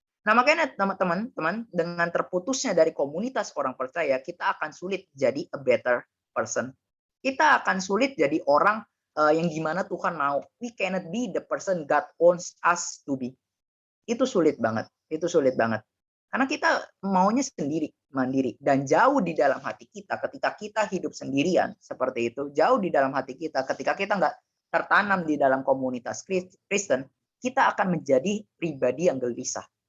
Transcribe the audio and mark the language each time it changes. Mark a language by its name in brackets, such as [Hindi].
[Indonesian] Nah makanya teman-teman dengan terputusnya dari komunitas orang percaya, kita akan sulit jadi [English] a better person. [Indonesian] Kita akan sulit jadi orang yang gimana Tuhan mau. [English] We cannot be the person God wants us to be. [Indonesian] Itu sulit banget. Karena kita maunya sendiri, mandiri, dan jauh di dalam hati kita ketika kita hidup sendirian seperti itu, jauh di dalam hati kita ketika kita nggak tertanam di dalam komunitas Kristen, kita akan menjadi pribadi yang gelisah.